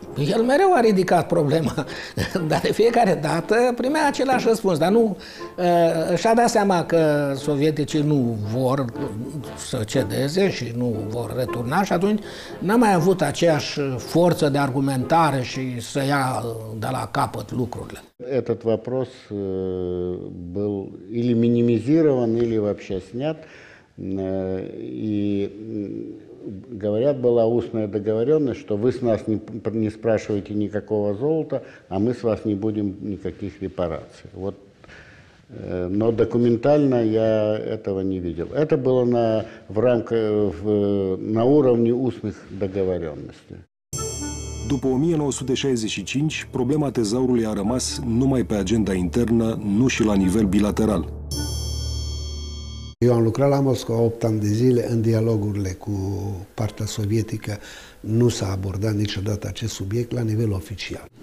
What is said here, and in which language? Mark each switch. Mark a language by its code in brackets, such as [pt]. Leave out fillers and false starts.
[ro] El mereu a ridicat problema, dar de fiecare dată primea același răspuns, dar nu și-a dat seama că sovieticii nu vor să cedeze și nu vor returna și atunci n-a mai avut aceeași forță de argumentare și să ia de la capăt lucrurile. [ru] Этот вопрос был или минимизирован, или вообще снят. И говорят, была устная договоренность, что вы с нас не спрашиваете никакого золота, а мы с вас не будем никаких репараций. Вот. Но документально я этого не видел. Это было на уровне устных договоренностей. [ro] După 1965, problema tezaurului a rămas numai pe agenda internă, nu și la nivel bilateral. Eu am lucrat la Moscova 8 ani de zile în dialogurile cu partea sovietică. Nu s-a abordat niciodată acest subiect la nivel oficial.